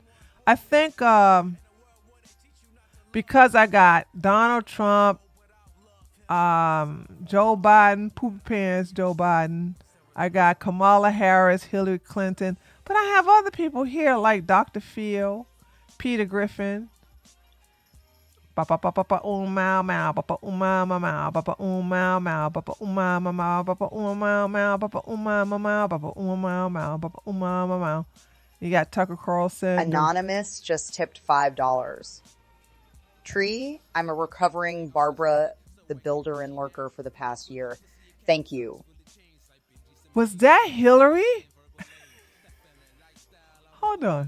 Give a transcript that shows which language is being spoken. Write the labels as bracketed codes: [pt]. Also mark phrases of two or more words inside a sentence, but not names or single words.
[en] I think because I got Donald Trump, Joe Biden, Poopy Pants, Joe Biden. I got Kamala Harris, Hillary Clinton. But I have other people here like Dr. Phil, Peter Griffin. Papa papa mau mau papa mau mau papa mau mau papa mau mau papa mau mau papa mau mau papa mau mau papa mau mau. You got Tucker Carlson. Anonymous just tipped $5. Tree, I'm a recovering Barbara the Builder and Lurker for the past year. Thank you. Was that Hillary? Hold on.